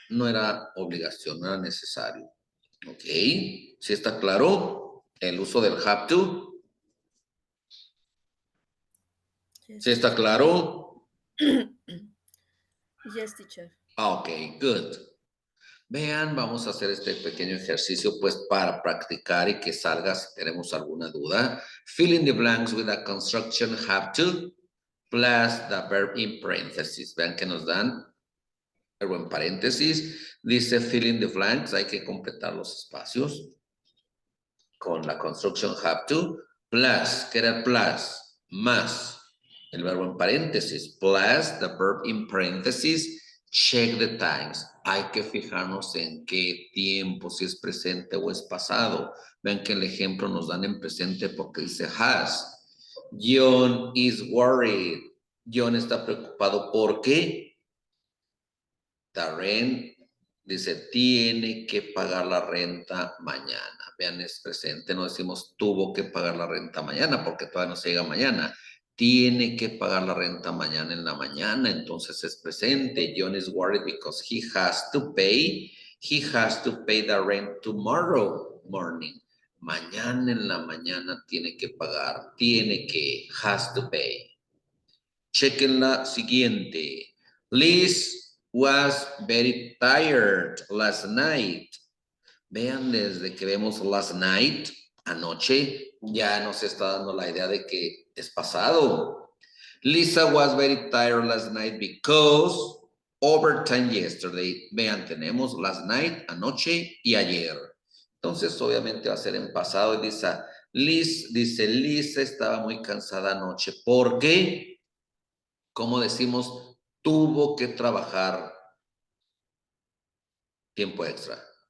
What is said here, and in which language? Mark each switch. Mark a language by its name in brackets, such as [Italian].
[Spanish] No era obligación, no era necesario. ¿Ok? ¿Sí está claro el uso del have to? ¿Sí está claro? [English] Yes, teacher. Ok, good. [Spanish] Vean, vamos a hacer este pequeño ejercicio pues para practicar y que salga si tenemos alguna duda. [English] Fill in the blanks with a construction have to plus the verb in parentheses. [Spanish] Vean que nos dan verbo en paréntesis. Dice fill in the blanks, hay que completar los espacios con la [English] construction have to plus, [Spanish] ¿qué era el plus? Más. El verbo en paréntesis, [English] plus the verb in parentheses, check the times. [Spanish] Hay que fijarnos en qué tiempo, si es presente o es pasado. Vean que el ejemplo nos dan en presente porque dice has. [English] John is worried. [Spanish] John está preocupado porque the rent, dice, tiene que pagar la renta mañana. Vean, es presente, no decimos tuvo que pagar la renta mañana porque todavía no se llega mañana. Tiene que pagar la renta mañana en la mañana, entonces es presente. [English] John is worried because he has to pay the rent tomorrow morning. [Spanish] Mañana en la mañana tiene que pagar, [English] has to pay. [Spanish] Chequen la siguiente. [English] Liz was very tired last night. [Spanish] Vean, desde que vemos last night, anoche, ya nos está dando la idea de que es pasado. [English] Lisa was very tired last night because overtime yesterday. [Spanish] Vean, tenemos last night, anoche y ayer. Entonces, obviamente va a ser en pasado. Y dice, Lisa estaba muy cansada anoche. ¿Por qué? Como decimos, tuvo que trabajar tiempo extra.